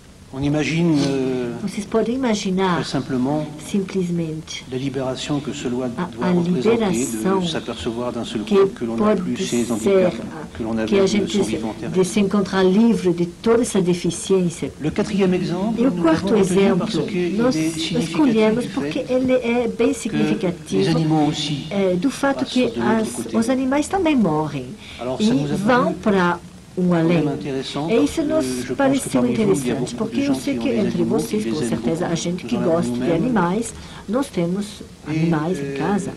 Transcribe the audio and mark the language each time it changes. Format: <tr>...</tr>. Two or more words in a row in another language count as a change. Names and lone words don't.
<fr>On imagine</fr> <pt>vocês podem imaginar</pt> <fr>simplesmente a liberação que cela doit représenter, de s'apercevoir d'un seul coup que l'on n'a plus ces handicaps que l'on avait de son vivant terrestre.</fr> <pt>De se encontrar livre de toda essa deficiência.</pt> <fr>Le quatrième exemple,</fr> <pt>e o quarto exemplo, nós escolhemos porque ele é bem significativo do fato que os animais também morrem e vão para além. E isso nos pareceu interessante, porque eu sei que entre vocês, com certeza, a gente que gosta de animais, nós temos animais em casa.</pt>